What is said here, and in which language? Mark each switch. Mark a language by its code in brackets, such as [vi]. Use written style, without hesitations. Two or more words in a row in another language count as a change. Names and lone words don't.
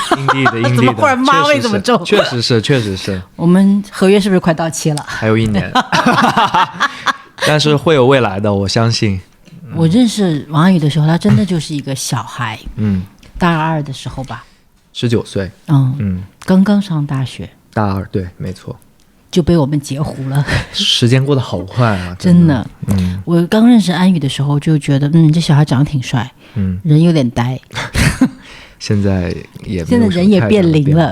[zh] 陰地的，怎麼忽然媽味這麼重？確實是。我們合約是不是快到期了？還有1年，但是會有未來的，我相信。我認識王安宇的時候，他真的就是一個小孩，大2的時候吧，19 歲，剛剛上大學，大2，對，沒錯。就被我們截胡了。時間過得好快啊，真的。我剛認識安宇的時候就覺得，這小孩長得挺帥，人有點呆。現在人也變齡了。